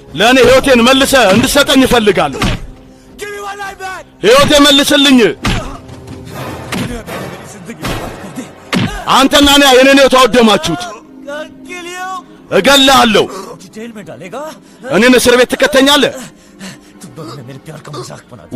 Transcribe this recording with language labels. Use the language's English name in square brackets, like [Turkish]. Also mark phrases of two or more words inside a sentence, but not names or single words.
[Amharic] ለኔ ህይወቴን መልሰ እንድሰጠኝ እፈልጋለሁ [English] Give me my life back [Amharic] ህይወቴ መልስልኝ አንተና እኔ የኔን ህይወት አወደማችሁት እገልሃለሁ [Hindi] जेल में डालेगा [Amharic] እኔን እስር ቤት ትከተኛለህ [Hindi] तुम दोनों ने मेरे प्यार का मजाक बना दिया